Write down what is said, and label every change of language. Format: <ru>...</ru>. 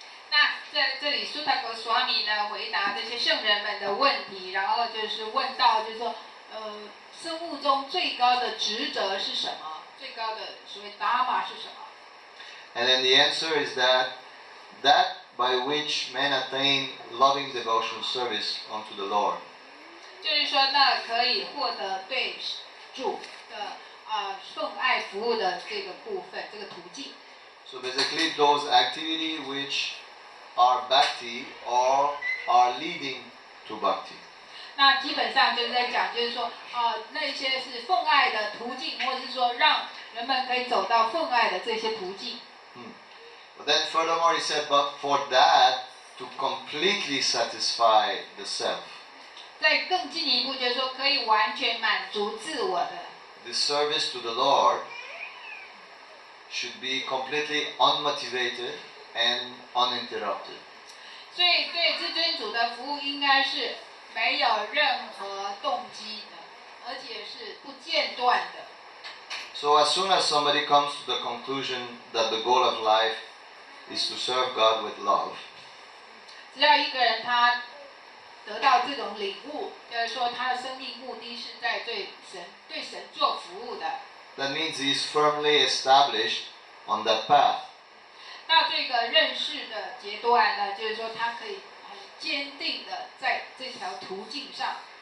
<zh>那在这里苏塔格sw米呢回答这些圣人们的问题，然后就是问到就是说，生物中最高的职责是什么？最高的所谓 dharma 是什么？</zh> <en>And then the answer is that by which men attain loving devotional service unto the Lord.</en> <zh>就是说，那可以获得对主的奉爱服务的这个部分，这个途径。</zh> <en>So basically those activities which are bhakti or are leading to bhakti.</en> <zh>那基本上就是在讲，就是说，那些是奉爱的途径，或是说让人们可以走到奉爱的这些途径。</zh> <en>But then furthermore he said, but for that to completely satisfy the self.</en> <zh>再更进一步，就是说可以完全满足自我的。</zh> <en>This service to the Lord should be completely unmotivated and uninterrupted.</en> <zh>所以对至尊主的服务应该是没有任何动机的，而且是不间断的。</zh> <en>So as soon as somebody comes to the conclusion that the goal of life is to serve God with love,</en> <zh>只要一个人他得到这种领悟，就是说他的生命目的是在对神做服务的。</zh> <en>that means he is firmly established on that path.</en> <zh>到这个认识的阶段呢，就是说他可以很坚定的在这条途径上。</zh>